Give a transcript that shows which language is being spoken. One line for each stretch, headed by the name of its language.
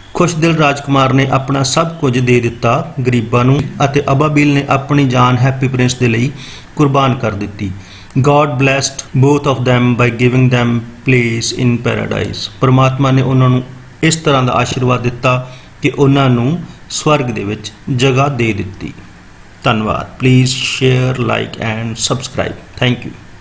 Punjabi: ਖੁਸ਼ਦਿਲ ਰਾਜਕੁਮਾਰ ਨੇ ਆਪਣਾ ਸਭ ਕੁਝ ਦੇ ਦਿੱਤਾ ਗਰੀਬਾਂ ਨੂੰ ਅਤੇ ਅਬਾਬਿਲ ਨੇ ਆਪਣੀ ਜਾਨ ਹੈਪੀ ਪ੍ਰਿੰਸ ਦੇ ਲਈ ਕੁਰਬਾਨ ਕਰ ਦਿੱਤੀ.
English: God blessed both of them by giving them place in paradise.
Punjabi: ਪਰਮਾਤਮਾ ਨੇ ਉਹਨਾਂ ਨੂੰ ਇਸ ਤਰ੍ਹਾਂ ਦਾ ਆਸ਼ੀਰਵਾਦ ਦਿੱਤਾ ਕਿ ਉਹਨਾਂ ਨੂੰ ਸਵਰਗ ਦੇ ਵਿੱਚ ਜਗ੍ਹਾ ਦੇ ਦਿੱਤੀ. ਧੰਨਵਾਦ.
English: Please share, like and subscribe. Thank you.